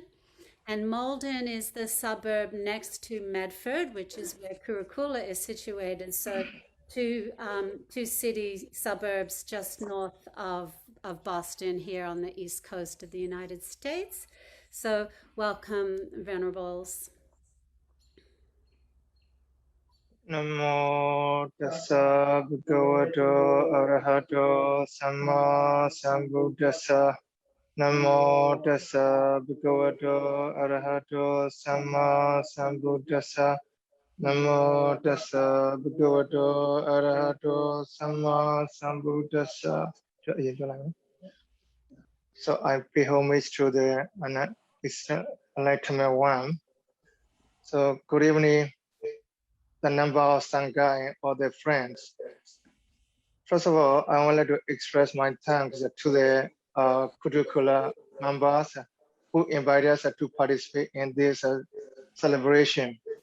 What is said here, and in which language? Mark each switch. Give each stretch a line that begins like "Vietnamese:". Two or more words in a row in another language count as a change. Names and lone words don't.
English: And Malden is the suburb next to Medford, which is where Kurukulla is situated. So two city suburbs just north of Boston here on the east coast of the United States. So welcome, Venerables.
Pali: Namo tassa bhagavato arahato samma sambuddhassa. Namo tassa bhagavato arahato samma sambuddhassa. Namo tassa bhagavato arahato samma sambuddhassa.
English: So I pay homage to the Enlightenment One. So good evening, the number of Sangha or their friends. First of all, I would like to express my thanks to the Kurukulla members who invited us to participate in this celebration.